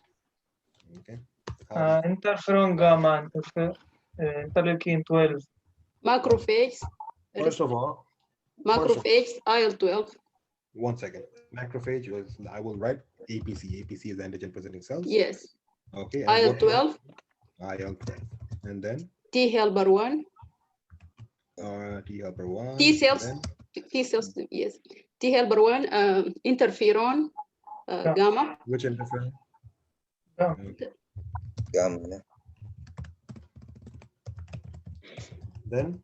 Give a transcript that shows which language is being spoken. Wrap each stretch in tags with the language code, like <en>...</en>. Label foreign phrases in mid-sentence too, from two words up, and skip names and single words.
<en>Okay. Interferon gamma, interleukin 12. Macrophages. First of all, Macrophages, IL-12. 1 second. Macrophage was, I will write APC. APC is antigen presenting cells. Yes. Okay. IL-12. IL-12. And then? T helper 1. T helper 1. T cells. T cells, yes. T helper 1, interferon gamma. Which interferon? Gamma. Then?</en>